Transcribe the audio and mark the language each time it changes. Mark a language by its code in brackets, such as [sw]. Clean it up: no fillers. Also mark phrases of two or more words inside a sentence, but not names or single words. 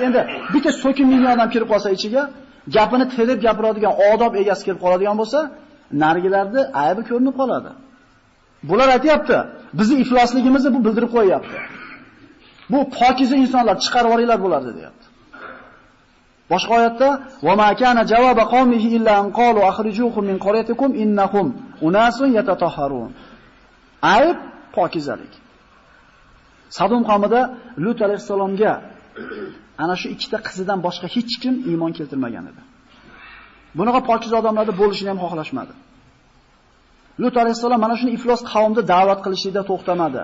[uz] Endi bitta so'kinmagan odam kirib qolsa ichiga, gapini tilib gapiradigan, odob egasi kirib qoladigan bo'lsa, narigilarda aybi ko'rinib qoladi. Bular aytayapti, bizning iflosligimizni bu bildirib qo'yapti. Bu pokiza insonlar chiqarib olinglar bularni deyapti. Boshqa oyatda [ar] وما كان جواب قومه إلا أن قالوا أخرجوهم من قريتكم إنهم أناس يتطهرون. [uz] Ayb pokizalik. Sadom qavmida Lut alayhisalomga ana shu ikkita qizidan boshqa hech kim iymon keltirmagan edi. Bunaqa pokiz odamlarda bo'lishini ham xohlashmadi. Lut alayhisalom mana shuni iflos qavmni da'vat qilishida to'xtamadi.